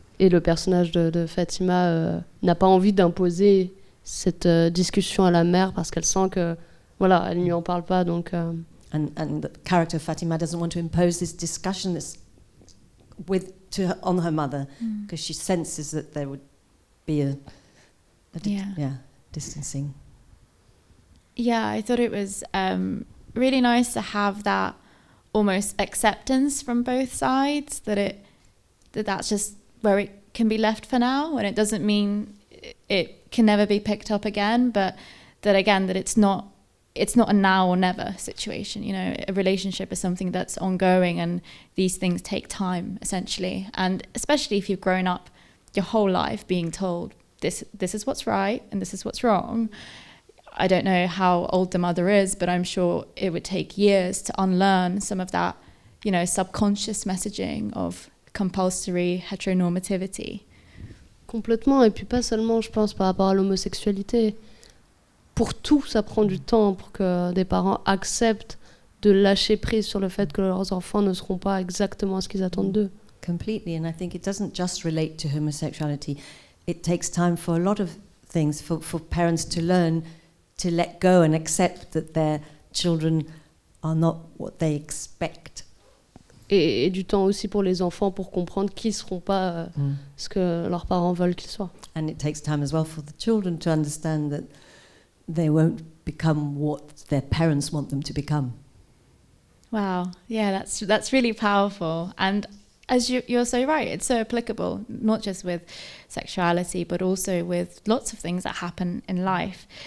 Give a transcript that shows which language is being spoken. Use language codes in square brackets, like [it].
[fr] Et le personnage de Fatima n'a pas envie d'imposer cette discussion à la mère parce qu'elle sent que, voilà, elle ne lui en parle pas, donc... [en] And the character of Fatima doesn't want to impose this discussion on her mother because she senses that there would be a distancing. Yeah, I thought it was really nice to have that almost acceptance from both sides, that's just where it can be left for now, and it doesn't mean it can never be picked up again, but that it's not a now or never situation. A relationship is something that's ongoing, and these things take time, essentially. And especially if you've grown up your whole life being told this is what's right and this is what's wrong. I don't know how old the mother is, but I'm sure it would take years to unlearn some of that, subconscious messaging of compulsory heteronormativity. [fr] Complètement, et puis pas seulement, je pense, par rapport à l'homosexualité. pour tout, ça prend du temps pour que des parents acceptent de lâcher prise sur le fait que leurs enfants ne seront pas exactement ce qu'ils attendent d'eux. [en] Completely, and I think it doesn't just relate to homosexuality. It takes time for a lot of things, for parents to learn to let go and accept that their children are not what they expect. [fr] Et du temps aussi pour les enfants pour comprendre qu'ils ne seront pas ce que leurs parents veulent qu'ils soient. [en] And it takes time as well for the children to understand that they won't become what their parents want them to become. Wow, yeah, that's really powerful. And as you're so right, it's so applicable, not just with sexuality, but also with lots of things that happen in life.